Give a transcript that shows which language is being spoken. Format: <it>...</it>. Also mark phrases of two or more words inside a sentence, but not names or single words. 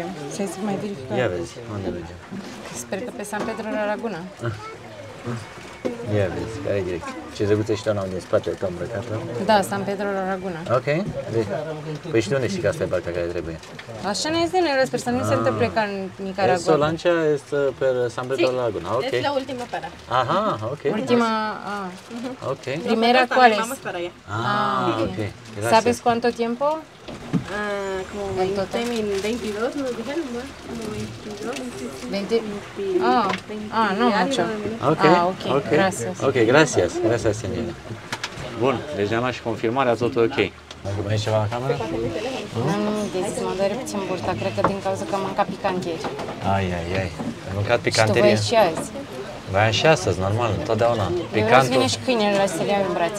<ro>Să mai verificăm. Ia vezi, unde mergem? Sper că pe San Pedro la Laguna. Ia vezi, care e direct. Ce drăguță și doamna din spate, te-am îmbrăcată. Da, San Pedro la Laguna. Ok. Păi și de unde știi că asta e barca care trebuie? Așa ne este, sper să nu se întâmple ca în Nicaragua.</ro> <es>Eso lancha este per San Pedro la Laguna. Ok. Es la última parada. Ajá, ok. Última, Ok. Primera, ¿cuál es? Vamos para allá. Ok. Gracias. ¿Sabes cuánto tiempo? Como 22 nos dijeron, ¿no? Como 22, 20. No mucho. Ok. Ok, gracias. Ok, gracias. Gracias, señora.</es> <ro>Bun, deci ne-am luat și confirmarea, totul ok. Mai e ceva în cameră? Nu, deci mă doare puțin burta, cred că din cauza că am mâncat picant ieri. Ai. Ai mâncat Și tu picanterie? vrei și azi. Vai și astăzi, normal, întotdeauna. Eu vreau să Picantul. vine și câinele să le iau în brațe.</ro>